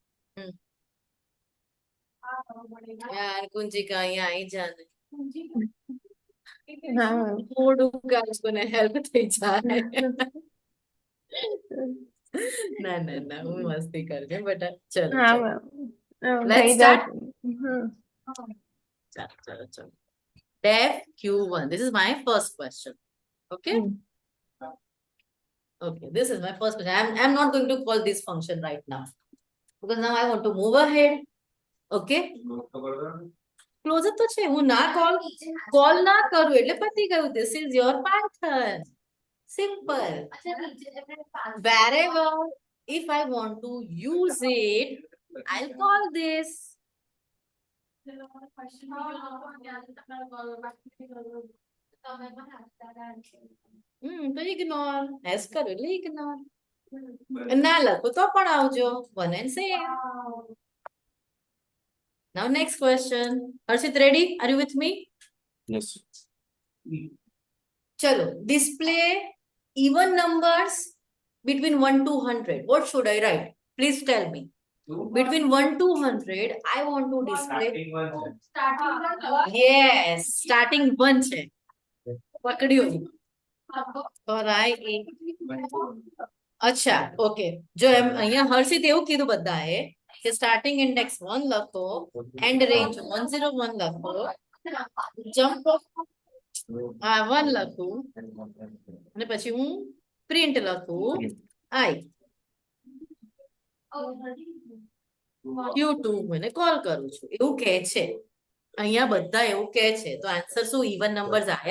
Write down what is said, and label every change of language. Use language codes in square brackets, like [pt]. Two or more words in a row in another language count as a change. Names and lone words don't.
[gu] યાર કુંજિકા અહીંયા આવી જા ને. [hi] हाँ मैम. [gu] થોડું કાજકોને હેલ્પ થઈ જાય. ના ના ના હું મસ્તી કરજે બેટા. ચલો [hi] हाँ [gu] ચલો [hi] मैम. [en] Let's [hi] भाई [en] start. [hi] जाओ. [gu] ચલો ચલો ચલો. [en] Def Q1. This is my first question. Okay. Okay, this is my first question. I'm not going to call this function right now because now I want to move ahead. Okay, closer તો છે હું ના call ના કરું એટલે પતી ગયું. This is your Python. Simple. Wherever if I want to use it, I'll call this. તો ignore. S કરો એટલે ignore. ના લખો તો પણ આવજો. One and same. Now next question. Harshit, ready? Are you with me? Yes. Chalo. Display even numbers between 1 to 100. What should I write? Please tell me. Between 1 to 100, I want to display. Yes, starting 1 [gu] છે. પકડ્યું. [en] Or I. [gu] અચ્છા, okay. જો અહીંયા હર્ષિત એવું કીધું બધાએ કે [en] starting index [gu] 1 લખો, [en] end range [gu] 101 લખો, [en] jump off [gu] 1 લખું, અને પછી હું print લખું I. Q2 મને કોલ કરું છું એવું કહે છે. અહીંયા બધા એવું કહે છે. તો આન્સર શું [en] even numbers [gu] આયા?